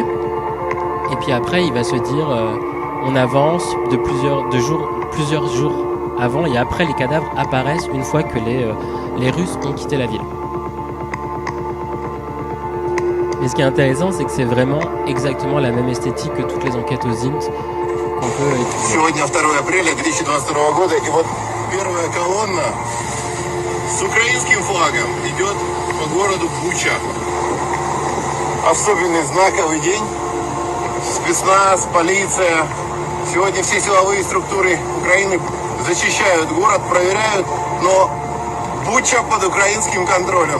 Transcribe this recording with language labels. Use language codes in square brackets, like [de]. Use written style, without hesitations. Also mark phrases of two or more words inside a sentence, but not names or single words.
[fr] Et puis après, il va se dire, on avance de plusieurs jours avant, et après les cadavres apparaissent une fois que les Russes ont quitté la ville. Mais ce qui est intéressant, c'est que c'est vraiment exactement la même esthétique que toutes les enquêtes aux INT qu'on peut étudier. [ru] Сегодня 2 апреля 2022 года, и вот первая колонна с украинским флагом идет по городу Буча. Особенный знаковый день. Спецназ, полиция. Сегодня все силовые структуры Украины зачищают город, проверяют, но Буча под украинским контролем.